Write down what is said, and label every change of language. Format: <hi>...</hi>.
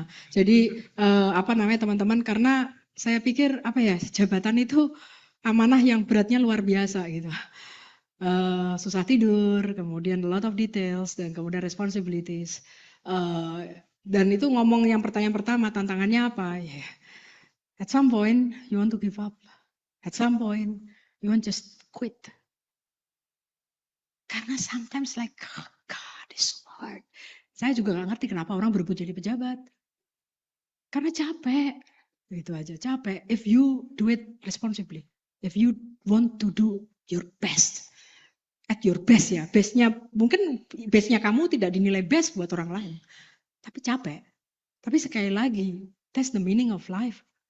<id>Jadi teman-teman karena saya pikir jabatan itu amanah yang beratnya luar biasa gitu. Susah tidur, kemudian</id> <en>a lot of details,</en> <id>dan kemudian responsibilities. Dan itu ngomong yang pertanyaan pertama, tantangannya apa? Yeah.</id> <en>At some point, you want to give up. At some point, you want just quit.</en> <id>Karena</id> <en>sometimes like, oh God, it's so hard.</en> <id>Saya juga gak ngerti kenapa orang berebut jadi pejabat. Karena capek. Gitu aja, capek.</id> <en>If you do it responsibly. If you want to do your best. At your best</en> <id>ya, mungkin bestnya kamu tidak dinilai best buat orang lain, tapi capek. Tapi sekali lagi,</id> <en>that's the meaning of life.</en>